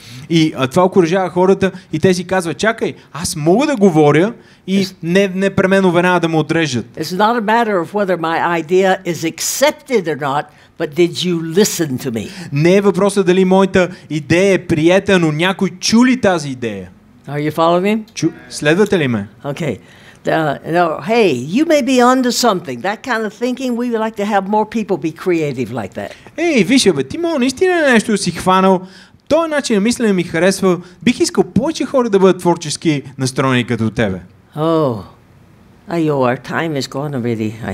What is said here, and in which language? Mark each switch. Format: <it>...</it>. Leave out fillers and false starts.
<bg>И това окуражава хората и те си казват: чакай, аз мога да говоря и не непременно веднага да ме отрежат.</bg> <en>It's not a matter of whether my idea is accepted or not, but did you listen to me?</en> <bg>Не е въпросът дали моята идея е приета, но някой чу ли тази идея?</bg> <en>Are you following me?</en> <bg>Следвате ли ме?</bg> <en>Okay. Hey, you may be onto something. That kind of thinking, we would like to have more people be creative like that.</en> <bg>Виж, ти мога наистина нещо да си хванал. Този начин на мислене ми харесва. Бих искал повече хора да бъдат творчески настроени като тебе.</bg> <en>Our time is gone already.</en>